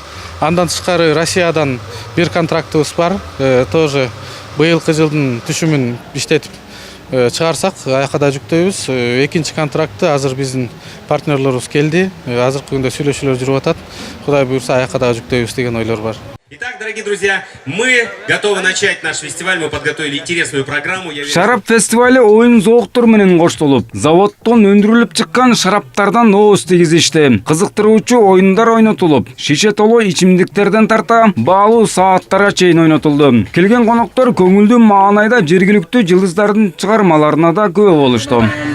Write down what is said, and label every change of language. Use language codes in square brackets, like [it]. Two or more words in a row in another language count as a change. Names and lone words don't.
[ky] Андан тышкары Россиядан бир контрактыбыз бар. Тоже быйылкы жылдын түшүмүн иштетип чыгарсак, аяка да жүктөйбүз. Экинчи контрактты азыр биздин партнерлорубуз келди. Азыркы күндө сүйлөшүүлөр жүрүп атат. Кудай буйрса аяка да жүктөйбүз деген ойлор бар. [ru] Итак, дорогие друзья, мы готовы начать наш фестиваль. Мы подготовили интересную программу. [ky] Шарап фестивали оюн зооктор менен коштолуп, заводдон өндүрүлүп чыккан шараптардан ооз тийгизишти. Кызыктыруучу оюндар ойнотулуп, шише толуу ичимдиктерден тарта баалуу сааттарга чейин ойнотулду. Келген коноктор көңүлдүү маанайда жергиликтүү жылдыздардын чыгармаларына да күбө болушту.